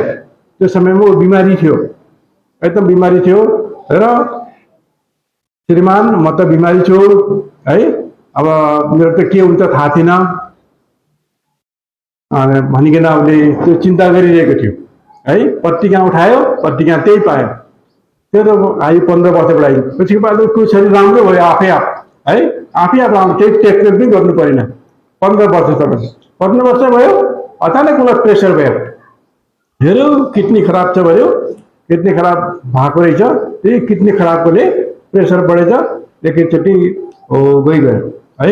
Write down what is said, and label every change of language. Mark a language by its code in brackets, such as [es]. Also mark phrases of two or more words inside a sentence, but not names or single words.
[ne] त्यो समयमा ऊ बिमारी थियो, एकदम बिमारी थियो र श्रीमान म त बिमारी छु है, अब मेरो त के हुन्छ थाहा थिएन भनिकन उसले त्यो चिन्ता गरिरहेको थियो है। पत्रिका उठायो, पत्रिका त्यही पायो, त्यो त आयु 15 वर्ष बढाइयो। पछिको बाद उसको शरीर राम्रो भयो आफै आप है, आफै आप राम्रो, केही ट्रिटमेन्ट पनि गर्नु परेन। 15 वर्षसम्म 15 वर्ष भयो, अचानक उसलाई प्रेसर भयो, हेऱ्यो किडनी खराब छ भयो, किडनी खराब भएको रहेछ। त्यही किडनी खराबकोले प्रेसर बढेछ, एकैचोटि गइगयो है।